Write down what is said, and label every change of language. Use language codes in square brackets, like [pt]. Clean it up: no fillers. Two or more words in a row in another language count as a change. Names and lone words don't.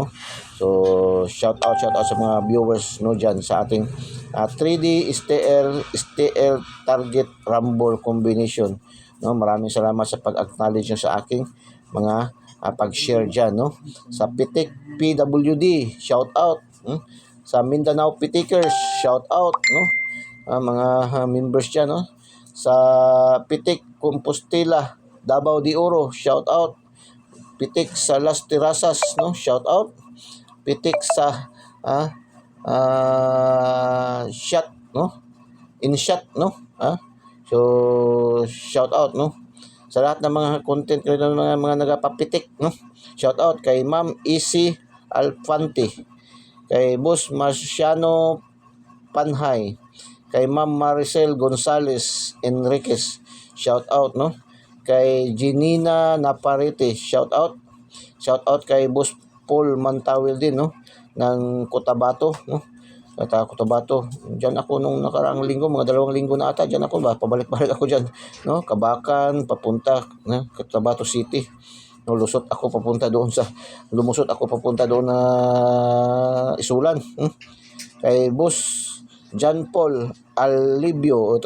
[en] So shout out [tl] sa mga viewers, no, diyan sa ating 3D STL target rumble combination, no. Maraming salamat sa pag-acknowledge nyo sa aking mga pag-share dyan, no. Sa Pitik PWD, [en] shout out, [tl] sa Mindanao Pitikers, [en] shout out, [tl] no. Mga members dyan, no. Sa Pitik Compostela, Davao de Oro, [en] shout out. [tl] Pitik sa Las Terrazas, no, [en] shout out. [tl] Pitik sa shot, no, in shot, no. [en] So shout out, no, [tl] sa lahat ng mga [en] content creator, [tl] mga nagapapitik, no. [en] Shout out [tl] kay Ma'am Easy Alfante, kay Boss Marciano Panhay, kay Ma'am Maricel Gonzales Enriquez, [en] shout out, [tl] no. Kay Janina Naparete, [en] shout out. Shout out [tl] kay Boss Paul Mantawil din, no, ng Cotabato, no. At Cotabato, diyan ako nung nakaraang linggo, mga 2 linggo na ata, diyan ako ba, pabalik-balik ako diyan, no, Kabakan papunta na Cotabato City, no, lumusot ako papunta doon na Isulan, kay Boss John Paul Alibio, ito